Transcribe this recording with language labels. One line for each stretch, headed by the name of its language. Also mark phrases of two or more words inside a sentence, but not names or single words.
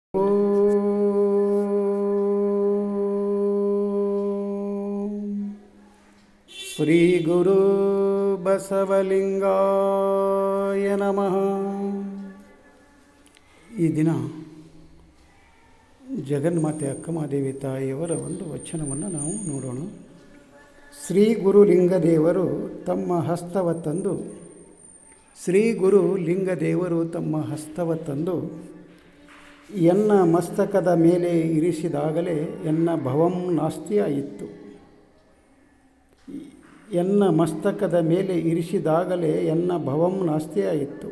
Kannada: ಶ್ರೀ ಗುರು ಬಸವಲಿಂಗಾಯ ನಮಃ. ಈ ದಿನ ಜಗನ್ಮಾತೆ ಅಕ್ಕಮಹಾದೇವಿ ತಾಯಿಯವರ ಒಂದು ವಚನವನ್ನು ನಾವು ನೋಡೋಣ. ಶ್ರೀ ಗುರು ಲಿಂಗದೇವರು ತಮ್ಮ ಹಸ್ತವ ತಂದು ಶ್ರೀ ಗುರು ಲಿಂಗದೇವರು ತಮ್ಮ ಹಸ್ತವ ತಂದು ಎನ್ನ ಮಸ್ತಕದ ಮೇಲೆ ಇರಿಸಿದಾಗಲೇ ಎನ್ನ ಭವಂ ನಾಸ್ತಿಯಾಯಿತು. ಎನ್ನ ಮಸ್ತಕದ ಮೇಲೆ ಇರಿಸಿದಾಗಲೇ ಎನ್ನ ಭವಂ ನಾಸ್ತಿಯಾಯಿತು.